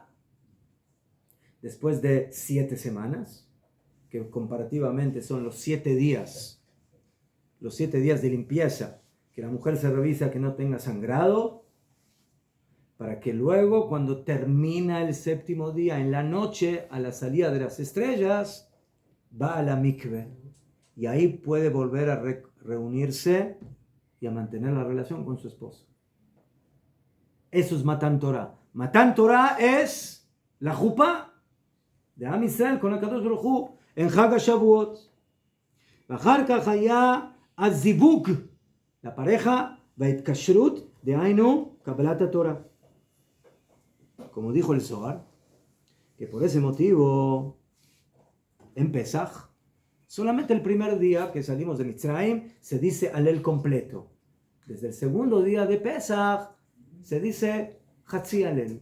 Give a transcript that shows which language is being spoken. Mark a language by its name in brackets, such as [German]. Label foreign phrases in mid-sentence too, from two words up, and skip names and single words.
[Spanish] Después de 7 semanas, que comparativamente son los 7 días de limpieza, que la mujer se revisa que no tenga sangrado, para que luego, cuando termina el 7º día, en la noche, a la salida de las estrellas, va a la mikve, y ahí puede volver a reunirse y a mantener la relación con su esposo. Eso es [Hebrew] מתן תורה. מתן תורה [Spanish] es la jupa de [Hebrew] עם ישראל [Spanish] con el [Hebrew] קדוש ברוך הוא [Spanish] en [Hebrew] חג השבועות. ואחר כך היה הזיווג, [Spanish] la pareja, [Hebrew] וההתקשרות, דהיינו, קבלת התורה. [Spanish] Como dijo el Zohar, que por ese motivo, en Pesach, solamente el primer día que salimos de Mitzrayim, se dice Alel completo. Desde el segundo día de Pesach, se dice [Hebrew] חצי הלל.